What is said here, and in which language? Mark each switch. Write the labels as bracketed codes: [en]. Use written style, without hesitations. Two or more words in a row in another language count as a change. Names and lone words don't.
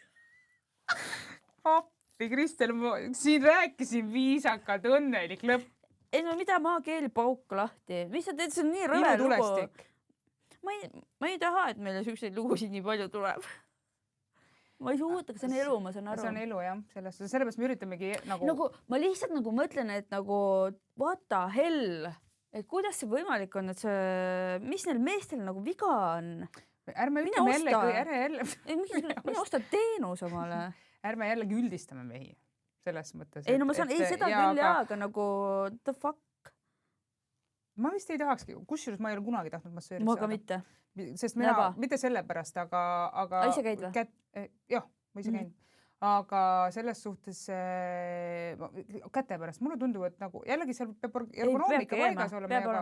[et] Appi, Kristel, ma siin rääkisin viisakalt, õnnelik lõpp. Ei no mida maakeeli pauk lahti? Mis sa teed, see on nii rõve lugu. Ma ei taha, et meile sükseid lugusid nii palju tuleb. Ma ei suuta, see on elu, ma saan aru. See on elu, jah. Sellepärast me üritamegi nagu... Ma lihtsalt nagu mõtlen, et nagu [en] what the hell, [et] et kuidas see võimalik on, et see, mis neil meestel nagu viga on? Ärme ütleme jälle... Mine osta teenus omale. Ärme jällegi üldistame mehi selles mõttes. Ei, no ma saan, seda küll jah, aga nagu [en] the fuck. [et] Ma vist ei tahakski, kusjuures ma ei ole kunagi tahtnud massöörit saada. Ma ka mitte. Sest mina, mitte selle pärast, aga... Ise käid või? Jah, ma ise käin. Aga selles suhtes käte pärast. Mulle tundub, et nagu jällegi seal peab ergonoomika paigas olema.